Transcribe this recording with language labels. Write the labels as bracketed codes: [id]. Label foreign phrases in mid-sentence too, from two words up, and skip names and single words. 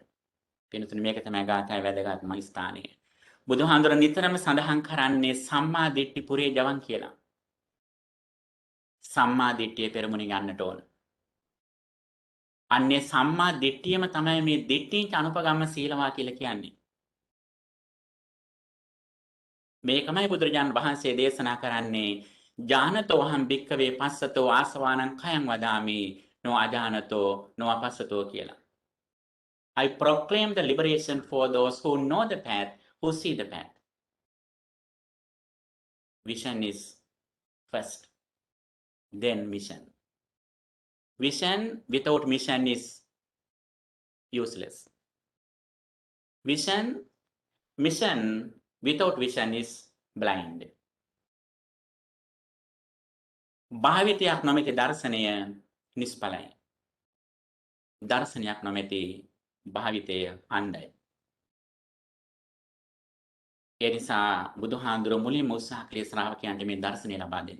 [si] පින්තුනි මේක තමයි ගාථාවේ වැදගත්ම ස්ථානය. බුදුහාඳුර නිතරම සඳහන් කරන්නේ [pi] සම්මා දිට්ඨි පුරේ ජවන් [si] කියලා. සම්මා දිට්ඨිය පෙරමුණින් යන්නට ඕන. අන්නේ සම්මා දිට්ඨියම තමයි මේ [pi] දිට්ඨිංච අනුපගම්ම සීලවා [si] කියලා කියන්නේ. මේකමයි බුදුරජාණන් වහන්සේ දේශනා කරන්නේ [pi] ඥානතෝ අහං භික්ඛවේ පස්සතෝ ආසවානං khයං වදාමි නො අජානතෝ නො අපස්සතෝ [si] කියලා. [en] I proclaim the liberation for those who know the path, who see the path. Vision is first, then mission. Vision without mission is useless. Mission without vision is blind. [si] භාවිතයක් නොමැති දර්ශනය නිෂ්ඵලයි. දර්ශනයක් නොමැති භාවිතය අන්ධයි. ඒ නිසා බුදුහාඳුර මුලින්ම උත්සාහ කළේ ශ්‍රාවකයන්ට මේ දර්ශනය ලබා දෙන්න.